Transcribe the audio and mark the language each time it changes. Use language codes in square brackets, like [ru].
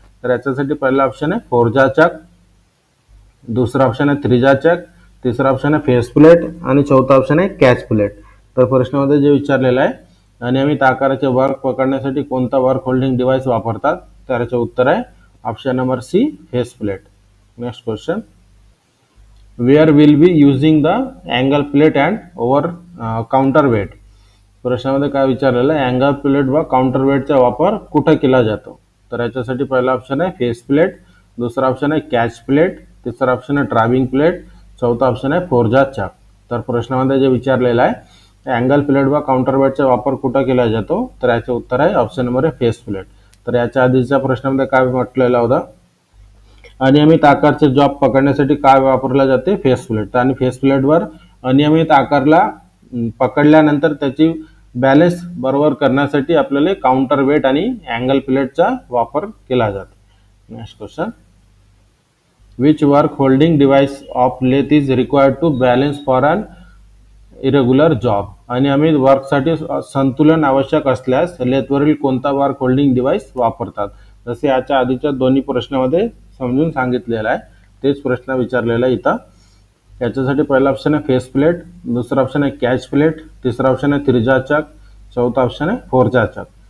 [mr] तर याच्यासाठी पहिला ऑप्शन आहे फोरजाचक, दुसरा ऑप्शन आहे थ्रीजाचक, तिसरा ऑप्शन आहे फेस प्लेट आणि चौथा ऑप्शन आहे कॅच प्लेट। तर प्रश्नामध्ये जे विचारलेलं आहे, अनियमित आकाराचे वर्क पकडण्यासाठी कोणता वर्क होल्डिंग डिव्हाइस वापरतात, तर याचे उत्तर आहे option number C, face plate. [en] Next question, where will be using the angle plate and over counterweight. [mr] प्रश्नामध्ये काय विचारलेलं आहे, अँगल प्लेट व काउंटर वेटचा वापर कुठे केला जातो। तर याच्यासाठी पहिला ऑप्शन आहे फेस प्लेट, दुसरा ऑप्शन आहे कॅच प्लेट, तिसरा ऑप्शन आहे ड्रायव्हिंग प्लेट, चौथा ऑप्शन आहे फोरजाचक। तर प्रश्नामध्ये जे विचारलेलं आहे, अँगल प्लेट व काउंटर वेटचा वापर कुठे केला जातो, तर याचे उत्तर आहे ऑप्शन नंबर आहे फेस प्लेट। तर याच्या आधीच्या प्रश्नामध्ये काय म्हटलेलं होतं, अनियमित आकारचे जॉब पकडण्यासाठी काय वापरले जाते, फेस प्लेट। आणि फेस प्लेटवर अनियमित आकारला पकडल्यानंतर त्याची बॅलन्स बरोबर करण्यासाठी आपल्याला काउंटर वेट आणि अँगल प्लेटचा वापर केला जातो। [en] Next question, which work holding device of lathe is required to balance for an irregular job. [mr] अनियमित वर्कसाठी संतुलन आवश्यक असल्यास लेथवरील कोणता वर्क होल्डिंग डिव्हाइस वापरतात। जसे याच्या आधीच्या दोन्ही प्रश्नामध्ये समजून सांगितलेलं आहे, तेच प्रश्न विचारलेला इथं। याच्यासाठी पहिला ऑप्शन आहे फेस प्लेट, दुसरा ऑप्शन आहे कॅच प्लेट, तिसरा ऑप्शन आहे त्रिज्या चक, चौथा ऑप्शन आहे फोरजा चक.